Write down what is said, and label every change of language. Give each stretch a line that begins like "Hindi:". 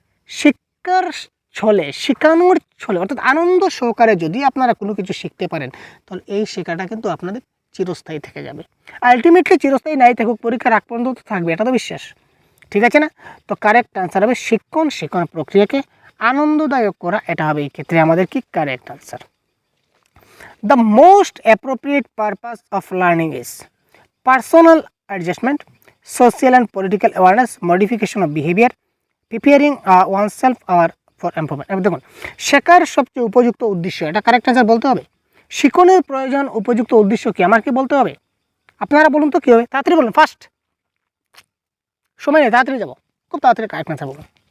Bangla: শিক্ষার ছলে, শেখানোর ছলে, অর্থাৎ আনন্দ সহকারে যদি আপনারা কোনো কিছু শিখতে পারেন তাহলে এই শেখাটা কিন্তু আপনাদের চিরস্থায়ী থেকে যাবে। আলটিমেটলি চিরস্থায়ী নাই থাকুক, পরীক্ষার আগ পর্যন্ত তো থাকবে, এটা তো বিশ্বাস। ঠিক আছে না? তো কারেক্ট আনসার হবে শিক্ষণ প্রক্রিয়াকে আনন্দদায়ক করা, এটা হবে এই ক্ষেত্রে আমাদের কি correct answer.
English: The most appropriate purpose of learning is personal adjustment, social and political awareness, modification of behavior, preparing oneself for improvement।
Bangla: এবার দেখুন, শেখার সবচেয়ে উপযুক্ত উদ্দেশ্য, এটা কারেক্ট আনসার বলতে হবে। শিক্ষণের প্রয়োজন উপযুক্ত উদ্দেশ্য কি, আমার কি বলতে হবে? আপনারা বলুন তো কী হবে, তাড়াতাড়ি বলুন, ফার্স্ট সময় নেই, তাড়াতাড়ি যাবো, খুব তাড়াতাড়ি কারেক্ট আনসার বলুন।